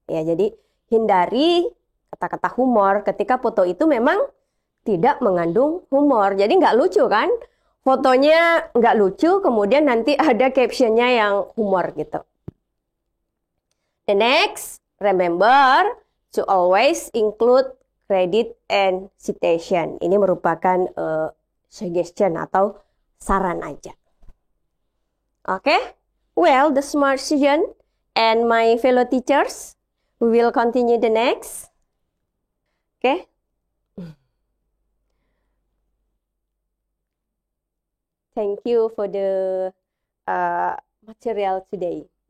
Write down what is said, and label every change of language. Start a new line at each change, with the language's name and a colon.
Indonesian: Ya, jadi hindari kata-kata humor ketika foto itu memang tidak mengandung humor. Jadi nggak lucu kan? Fotonya nggak lucu, kemudian nanti ada captionnya yang humor gitu.
English: The next, remember to always include credit and citation.
Indonesian: Ini merupakan suggestion atau saran aja. Oke?
English: Well, the smart student and my fellow teachers, we will continue the next. Oke? Thank you for the material today.